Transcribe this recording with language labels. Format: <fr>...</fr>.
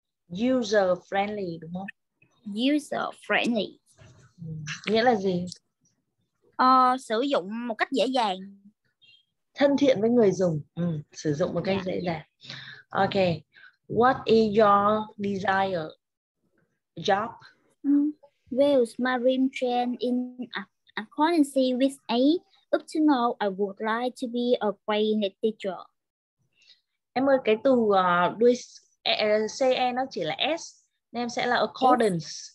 <vi>User-friendly đúng không?</vi> <en>User-friendly.</en> <vi>Nghĩa là gì? Sử dụng một cách dễ dàng. Thân thiện với người dùng. Sử dụng một cách dễ dàng. Okay.</vi> <en>What is your desired job? Well, my dream trend in accordance with A. Up to now, I would like to be a great teacher.</en> <vi>Em ơi, cái từ đuôi CE nó chỉ là S, nên em sẽ là accordance.</vi>